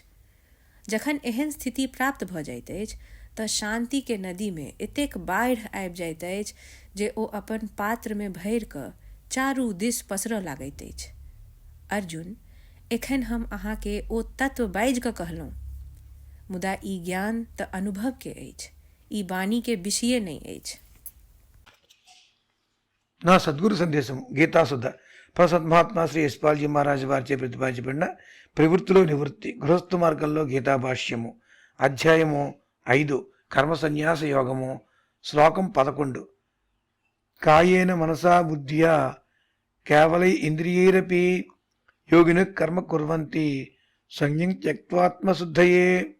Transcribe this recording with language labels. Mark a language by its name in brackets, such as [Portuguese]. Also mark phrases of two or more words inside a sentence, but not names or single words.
[Maithili] जखन एहन स्थिति प्राप्त भऽ जाइत अछि तऽ शांति के नदी में एतेक बाढ़ि आबि जाइत अछि जे ओ अपन पात्र में भरि कऽ चारू दिस पसरऽ लागैत अछि। अर्जुन, एखन हम अहाँके ओ तत्व बाजि कऽ कहलहुँ, मुदा ई ज्ञान तऽ अनुभव के अछि, ई वाणी के विषय नहीं अछि। [Telugu] నా సద్గురు సందేశం గీతాసుధ ప్రసత్ మహాత్మా శ్రీ యశ్పాల్జీ మహారాజ్ వారిచే ప్రతిపాదించబడిన ప్రవృత్తిలో నివృత్తి గృహస్థ మార్గంలో గీతా భాష్యము అధ్యాయము 5 కర్మ సన్యాస యోగము శ్లోకం 11 [Sanskrit] कायेन मनसा बुद्ध्या केवलै इन्द्रियैरपि योगिन कर्म कुर्वन्ति संज्ञं त्यक्त्वात्मशुद्धये.